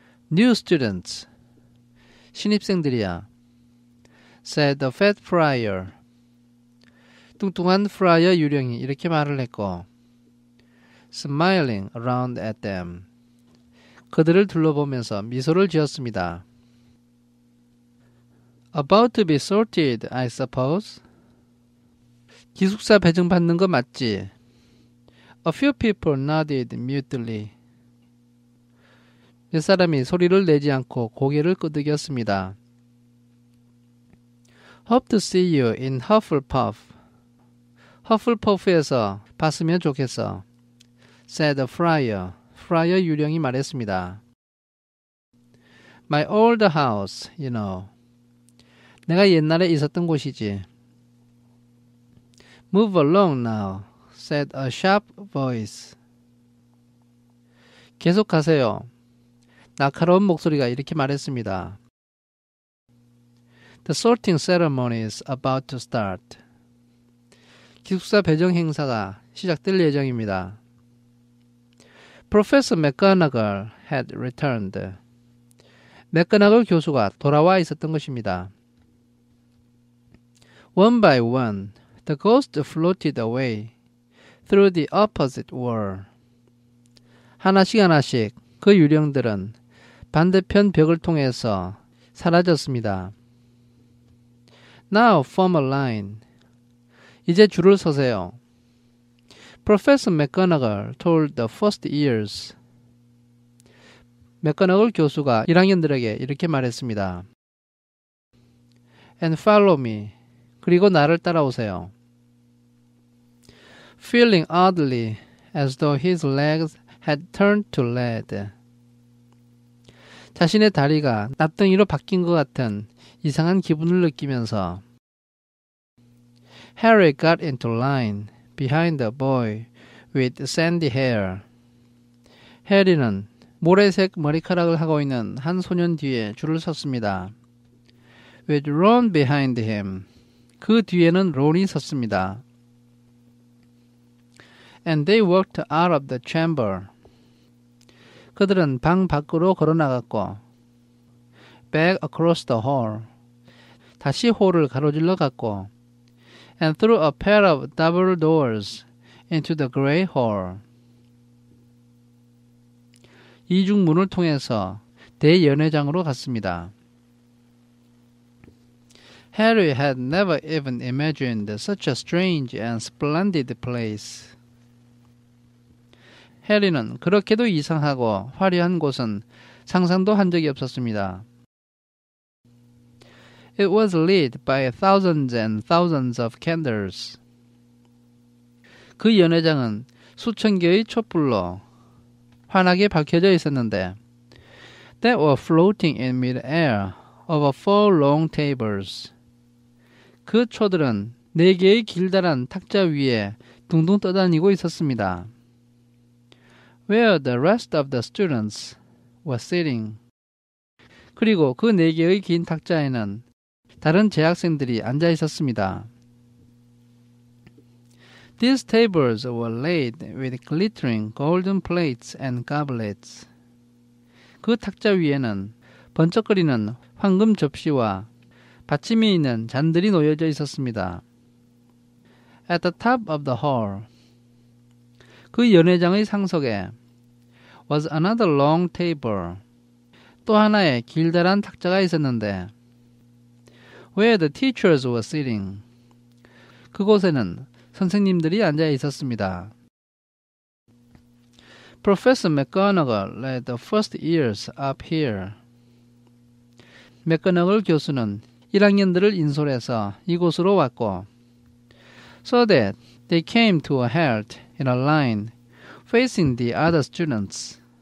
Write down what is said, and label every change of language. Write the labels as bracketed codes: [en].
[en] New students. [ko] 신입생들이야. [en] Said the fat friar. [ko] 뚱뚱한 프라이어 유령이 이렇게 말을 했고 [en] Smiling around at them. [ko] 그들을 둘러보면서 미소를 지었습니다. [en] About to be sorted, I suppose. [ko] 기숙사 배정받는 거 맞지? [en] A few people nodded mutely. [ko] 몇 사람이 소리를 내지 않고 고개를 끄덕였습니다. [en] Hope to see you in Hufflepuff. [ko] 허플퍼프에서 봤으면 좋겠어. [en] Said the friar. [ko] 프라이어 유령이 말했습니다. [en] My old house, you know. [ko] 내가 옛날에 있었던 곳이지. [en] Move along now, said a sharp voice. [ko] 계속하세요. 날카로운 목소리가 이렇게 말했습니다. [en] The sorting ceremony is about to start. [ko] 기숙사 배정 행사가 시작될 예정입니다. [en] Professor McGonagall had returned. [ko] 맥거나걸 교수가 돌아와 있었던 것입니다. [en] One by one, the ghosts floated away through the opposite wall. [ko] 하나씩 하나씩 그 유령들은 반대편 벽을 통해서 사라졌습니다. [en] Now form a line. [ko] 이제 줄을 서세요. [en] Professor McGonagall told the first years. [ko] 맥거너글 교수가 1학년들에게 이렇게 말했습니다. [en] And follow me. [ko] 그리고 나를 따라오세요. [en] Feeling oddly as though his legs had turned to lead. [ko] 자신의 다리가 납덩이로 바뀐 것 같은 이상한 기분을 느끼면서 [en] Harry got into line behind the boy with sandy hair. [ko] 해리는 모래색 머리카락을 하고 있는 한 소년 뒤에 줄을 섰습니다. [en] With Ron behind him. [ko] 그 뒤에는 론이 섰습니다. [en] And they walked out of the chamber. [ko] 그들은 방 밖으로 걸어나갔고 [en] back across the hall. [ko] 다시 홀을 가로질러 갔고 [en] and through a pair of double doors into the grey hall. [ko] 이중문을 통해서 대연회장으로 갔습니다. [en] Harry had never even imagined such a strange and splendid place. [ko] 해리는 그렇게도 이상하고 화려한 곳은 상상도 한 적이 없었습니다. [en] It was lit by thousands and thousands of candles. [ko] 그 연회장은 수천 개의 촛불로 환하게 밝혀져 있었는데 [en] that were floating in mid-air over 4 long tables. [ko] 그 초들은 4개의 길다란 탁자 위에 둥둥 떠다니고 있었습니다. [en] Where the rest of the students were sitting. [ko] 그리고 그 4개의 긴 탁자에는 다른 재학생들이 앉아 있었습니다. [en] These tables were laid with glittering golden plates and goblets. [ko] 그 탁자 위에는 번쩍거리는 황금 접시와 받침이 있는 잔들이 놓여져 있었습니다. [en] At the top of the hall. [ko] 그 연회장의 상석에 [en] was another long table. [ko] 또 하나의 길다란 탁자가 있었는데 [en] where the teachers were sitting. [ko] 그곳에는 선생님들이 앉아 있었습니다. [en] Professor McGonagall led the first years up here. [ko] 맥거너글 교수는 1학년들을 인솔해서 이곳으로 왔고 [en] so that they came to a halt in a line facing the other students.